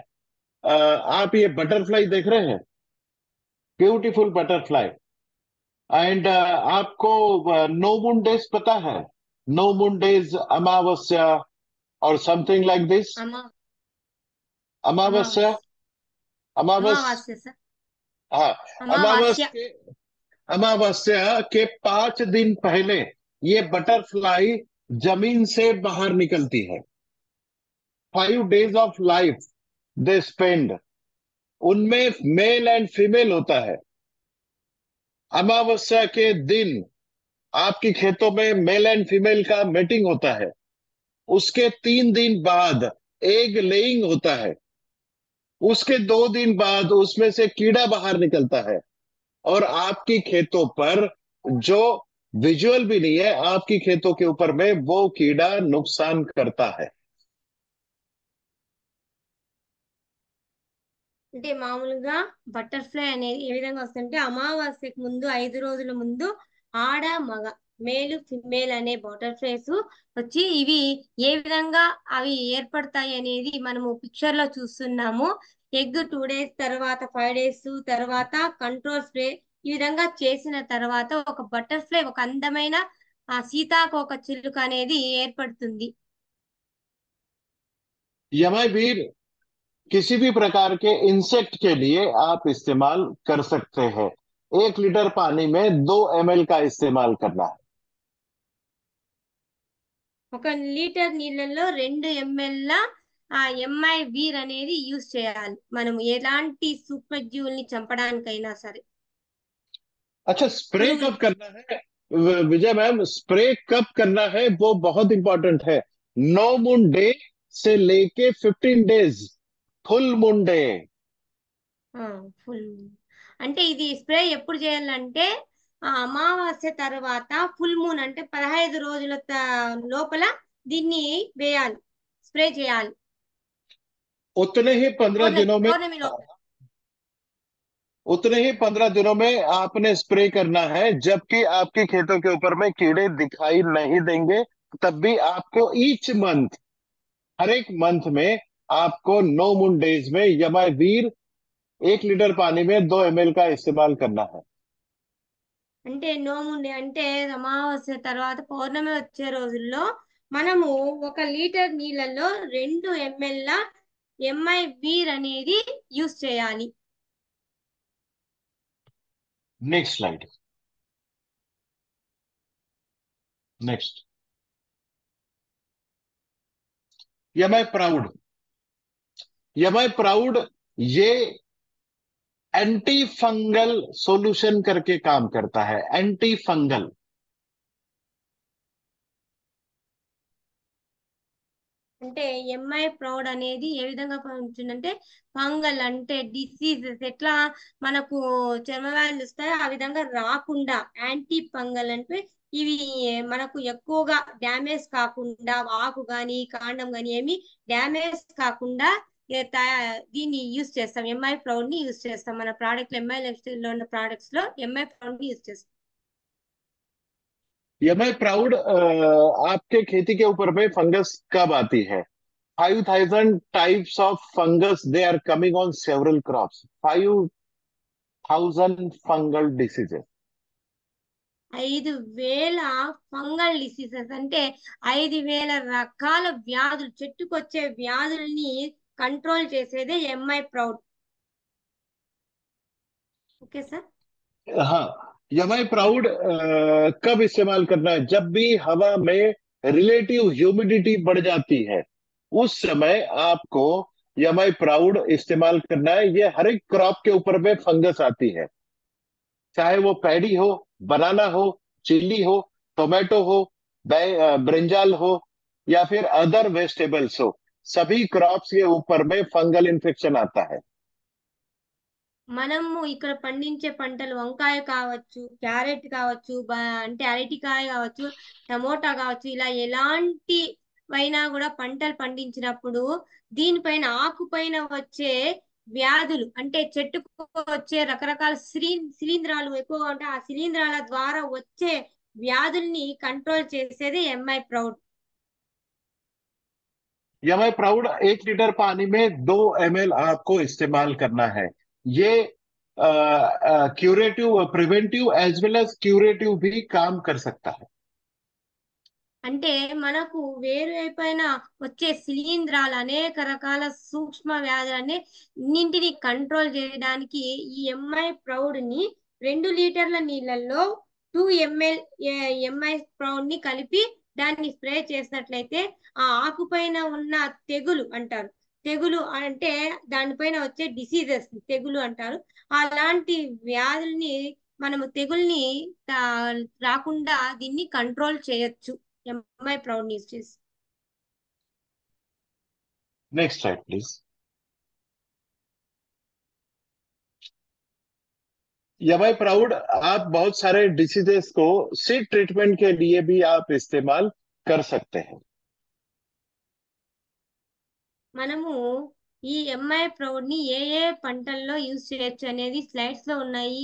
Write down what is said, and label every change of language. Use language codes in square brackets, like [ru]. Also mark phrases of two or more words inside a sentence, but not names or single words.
[hi] आप ये बटरफ्लाई देख रहे हैं, [en] beautiful butterfly. [hi] एंड आपको [en] no moon days [hi] पता है? [en] no moon days, [hi] अमावस्या और [en] something like this. [te] అమా [hi] अमावस्या, [te] అమావాస్య [hi] अमावस [te] అమావాస్య సార్ [hi] हाँ, [te] అమావాస్య [hi] अमावस्या के 5 दिन पहले ये बटरफ्लाई जमीन से बाहर निकलती है। [en] 5 days of life they spend, उनमें male and female [hi] होता है। अमावस्या के दिन आपकी खेतों में [en] male and female [hi] का मेटिंग होता है। उसके 3 दिन बाद [en] egg laying [hi] होता है। उसके 2 दिन बाद उसमें से कीड़ा बाहर निकलता है और आपकी खेतों पर, जो विजुअल भी नहीं है, आपकी खेतों के ऊपर में वो कीड़ा नुकसान करता है। [te] అంటే మామూలుగా బటర్ఫ్లై అనేది ఏ విధంగా వస్తుంటే అమావాస్యకు ముందు 5 రోజుల ముందు ఆడ మగ [en] male female [te] అనే బటర్ఫ్లైస్ వచ్చి ఇవి ఏ విధంగా అవి ఏర్పడతాయి అనేది మనము పిక్చర్ లో చూస్తున్నాము. ఎగ్ 2 days తర్వాత 5 days తర్వాత [en] control spray [te] ఈ విధంగా చేసిన తర్వాత ఒక బటర్ఫ్లై, ఒక అందమైన సీతాకోక చిలుక అనేది ఏర్పడుతుంది. [hi] यमावीर किसी भी प्रकार के इंसेक्ट के लिए आप इस्तेमाल कर सकते हैं। 1 लीटर पानी में 2 ml का इस्तेमाल करना है। [te] ఒక లీటర్ నీళ్ళల్లో 2 ml ఆ ఎంఐ వీర్ అనేది యూజ్ చేయాలి మనం ఎలాంటి సూక్ష్మజీవుల్ని చంపడానికైనా సరే. [hi] अच्छा, स्प्रे [te] పురుగులు [hi] कब करना है विजय मैम? स्प्रे कब करना है वो बहुत इंपॉर्टेंट है। [en] no moon day [hi] से लेके [en] 15 days full moon day. [te] ఫుల్ అంటే ఇది స్ప్రే ఎప్పుడు చేయాలంటే అమావాస్య తర్వాత [en] full moon [te] అంటే 15 రోజుల లోపల దీన్ని వేయాలి, స్ప్రే చేయాలి. [hi] उतने ही 15 दिनों में [te] పౌర్ణమి లోపల [hi] उतने ही 15 दिनों में आपने स्प्रे करना है। जबकि आपके खेतों के ऊपर में कीड़े दिखाई नहीं देंगे, तब भी आपको [en] each month, [hi] हर एक मंथ में आपको [en] no moon days [hi] में यमावीर 1 लीटर पानी में 2 ml का इस्तेमाल करना है। [te] అంటే నోముండి అంటే అమావాస్య తర్వాత పౌర్ణమి వచ్చే రోజుల్లో మనము 1 లీటర్ నీళ్ళల్లో 2 ml ఎంఐ వీర్ అనేది యూజ్ చేయాలి. [en] next slide. next, Yamai Proud. [hi] यमाई प्राउड ये [en] anti fungal solution [hi] करके काम करता है। [en] anti fungal, [te] అంటే ఎంఐ ప్రౌడ్ అనేది ఏ విధంగా పనిచేస్తుందంటే ఫంగల్ అంటే డిసీజెస్ ఎట్లా మనకు చర్మ వ్యాధులు వస్తాయో ఆ విధంగా రాకుండా [en] anti fungal [te] అంటే ఇవి మనకు ఎక్కువగా డ్యామేజ్ కాకుండా ఆకు గాని కాండం గాని ఏమి డ్యామేజ్ కాకుండా దీన్ని యూస్ చేస్తాం, ఎంఐ ప్రౌడ్ ని యూస్ చేస్తాం మన ప్రోడక్ట్ లో, ఎంఐ లైఫ్ స్టైల్ లో ఉన్న ప్రోడక్ట్స్ లో ఎంఐ ప్రౌడ్ ని యూస్ చేస్తాం. [hi] एमआई प्राउड आपके खेती के ऊपर में फंगस कब आती है? [en] 5,000 types of fungus they are coming on several crops. 5,000 fungal diseases. [te] 5,000 [en] fungal diseases [te] అంటే 5,000 రకాల వ్యాధులు, చెట్టుకొచ్చే వ్యాధుల్ని కంట్రోల్ చేసేదే ఎంఐ ప్రౌడ్. [en] okay sir. [hi] हाँ, एमआई प्राउड कब इस्तेमाल करना है? जब भी हवा में [en] relative humidity [hi] बढ़ जाती है उस समय आपको एमआई प्राउड इस्तेमाल करना है. ये हर एक क्रॉप के ऊपर में फंगस आती है, चाहे वो पैडी हो, बनाना हो, चिल्ली हो, टोमेटो हो, ब्रिंजाल हो या फिर [en] other vegetables [hi] हो. सभी क्रॉप्स के ऊपर में फंगल इन्फेक्शन आता है. మనము ఇక్కడ పండించే పంటలు వంకాయ కావచ్చు, క్యారెట్ కావచ్చు, అంటే అరటికాయ కావచ్చు, టమోటా కావచ్చు, ఇలా ఎలాంటివైనా కూడా పంటలు పండించినప్పుడు దీనిపైన ఆకుపైన వచ్చే వ్యాధులు, అంటే చెట్టుకు వచ్చే రకరకాల శిలీంధ్రాలు ఎక్కువగా ఉంటాయి, ఆ శిలీంధ్రాల ద్వారా వచ్చే వ్యాధుల్ని కంట్రోల్ చేసేది ఎంఐ ప్రౌడ్. एमआई प्राउड 1 लीटर पानी में 2 ml आपको इस्तेमाल करना है. [en] ये curative, preventive as well as curative [hi] भी काम कर सकता है. [te] అంటే మనకు వేరువైపైన వచ్చే శిలీంధ్రాలు, అనేక రకాల సూక్ష్మ వ్యాధులన్నింటినీ కంట్రోల్ చేయడానికి ఈ ఎంఐ ప్రౌడ్ ని 2 లీటర్ల నీళ్ళల్లో 2 ml ఎంఐ ప్రౌడ్ ని కలిపి దాన్ని స్ప్రే చేసినట్లయితే ఆ ఆకుపైన ఉన్న తెగులు అంటారు, తెగులు అంటే దానిపైన వచ్చే డిసీజెస్ తెగులు అంటారు, అలాంటి వ్యాధుల్ని మనము తెగుల్ని రాకుండా దీన్ని కంట్రోల్ చేయొచ్చు ఎంఐ ప్రౌడ్ ని యూస్ చేసి. [en] next slide please. [hi] एमआई प्राउड आप बहुत सारे डिसीजेस को [en] seed treatment [hi] के लिए भी आप इस्तेमाल कर सकते हैं. [te] మనము ఈ ఎంఐ ప్రౌడ్ ని ఏ ఏ పంటల్లో యూజ్ చేయొచ్చు అనేది స్లైడ్స్ లో ఉన్నాయి.